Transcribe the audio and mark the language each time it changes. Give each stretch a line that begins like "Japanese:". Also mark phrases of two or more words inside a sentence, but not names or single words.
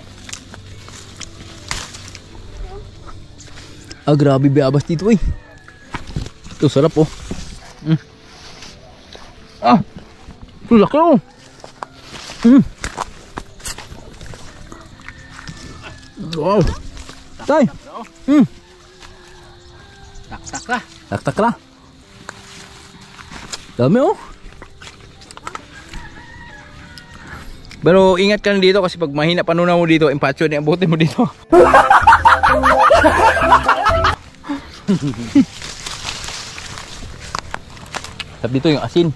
Filipino: Ah, grabe biabas dito, eh. Ito, sarap, oh. Ah, laki, oh. Wow. Tay. Tak-tak lah. Tak-tak lah. Dami oh. Pero ingat ka na dito kasi pag mahina panunaw mo dito, impacho na abutin mo dito. Tapos dito yung asin.